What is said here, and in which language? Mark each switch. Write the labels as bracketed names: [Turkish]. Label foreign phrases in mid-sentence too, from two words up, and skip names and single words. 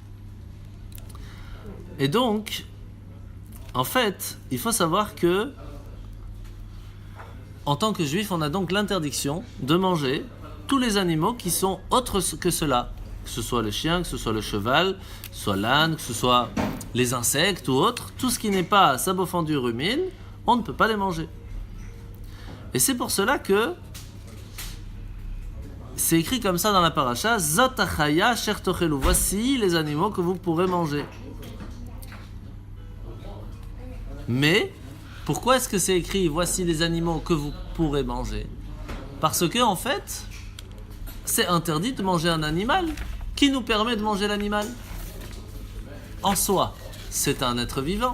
[French] Et donc, en fait, il faut savoir que, en tant que juif, on a donc l'interdiction de manger tous les animaux qui sont autres que cela. Que ce soit le chien, que ce soit le cheval, que ce soit l'âne, que ce soit les insectes ou autres. Tout ce qui n'est pas sabot fendu rumine, on ne peut pas les manger. Et c'est pour cela que c'est écrit comme ça dans la paracha, [Hebrew] זאת החיה אשר תאכלו. [French] Voici les animaux que vous pourrez manger. Mais, pourquoi est-ce que c'est écrit « Voici les animaux que vous pourrez manger » Parce que, en fait, c'est interdit de manger un animal. Qui nous permet de manger l'animal? En soi, c'est un être vivant.